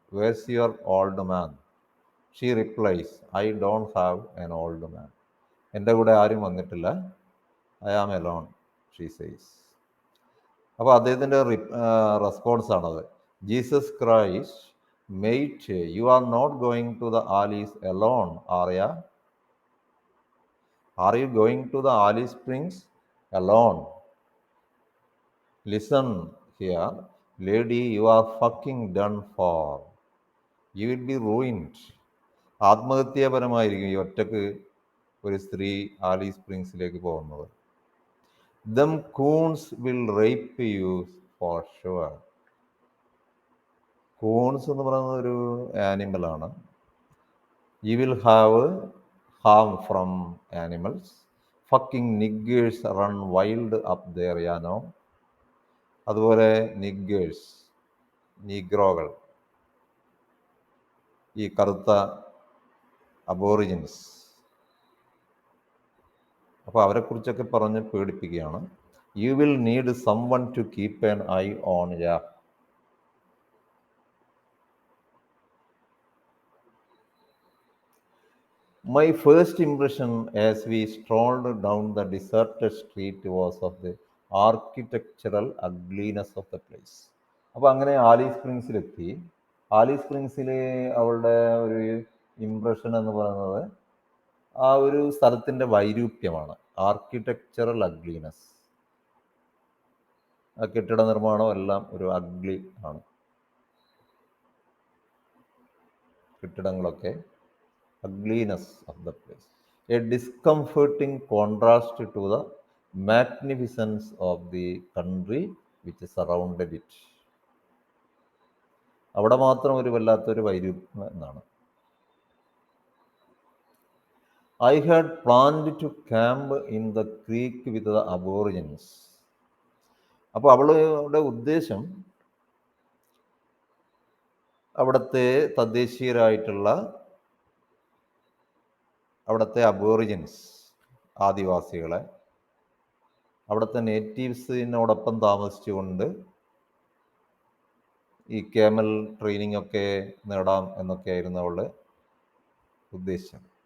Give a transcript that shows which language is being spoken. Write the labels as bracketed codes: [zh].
[en] Where's your old man? She replies, I don't have an old man. [ml] എൻ്റെ കൂടെ ആരും വന്നിട്ടില്ല. [en] I am alone, she says. [ml] അപ്പോൾ അദ്ദേഹത്തിൻ്റെ റെസ്പോൺസാണത്. [en] Jesus Christ, mate, you are not going to the Alice alone, are ya? Are you going to the Alice Springs alone? Listen here, lady, you are fucking done for. You will be ruined. [ml] ആത്മഹത്യാപരമായിരിക്കും ഈ ഒറ്റക്ക് ഒരു സ്ത്രീ ആലി സ്പ്രിങ്സിലേക്ക് പോകുന്നത്. [en] Them coons will rape you for sure. [ml] Coons എന്ന് പറയുന്നത് ഒരു ആനിമലാണ്. [en] You will have harm from animals. Fucking niggers run wild up there, you know. [ml] അതുപോലെ നിഗ്ഗേഴ്സ്, നീഗ്രോകൾ, ഈ കറുത്ത അബോറിജിൻസ്, അപ്പോൾ അവരെക്കുറിച്ചൊക്കെ പറഞ്ഞ് പേടിപ്പിക്കുകയാണ്. [en] You will need someone to keep an eye on ya. My first impression as we strolled down the deserted street was of the architectural ugliness of the place. [ml] അപ്പോൾ അങ്ങനെ ആലി സ്പ്രിങ്സിലെത്തി. ആലി സ്പ്രിങ്സിൽ അവളുടെ ഒരു impression എന്ന് പറയുന്നത് ആ ഒരു സ്ഥലത്തിൻ്റെ വൈരൂപ്യമാണ്. [en] Architectural ugliness. [ml] ആ കെട്ടിട നിർമ്മാണം എല്ലാം ഒരു അഗ്ലി ആണ്. കെട്ടിടങ്ങളൊക്കെ [en] ugliness of the place, a discomforting contrast to the magnificence of the country which surrounded it. [ml] അവിടെ മാത്രം ഒരു വല്ലാത്തൊരു വൈരൂപ്യം എന്നാണ്. [en] I had planned to camp in the creek with the aborigines. [ml] അപ്പോൾ അവളുടെ ഉദ്ദേശം അവിടുത്തെ തദ്ദേശീയരായിട്ടുള്ള അവിടുത്തെ അബോറിജിൻസ്, ആദിവാസികളെ, അവിടുത്തെ നേറ്റീവ്സിനോടൊപ്പം താമസിച്ചുകൊണ്ട് ഈ ക്യാമൽ ട്രെയിനിങ് ഒക്കെ നേടാം എന്നൊക്കെയായിരുന്നു അവളുടെ ഉദ്ദേശം.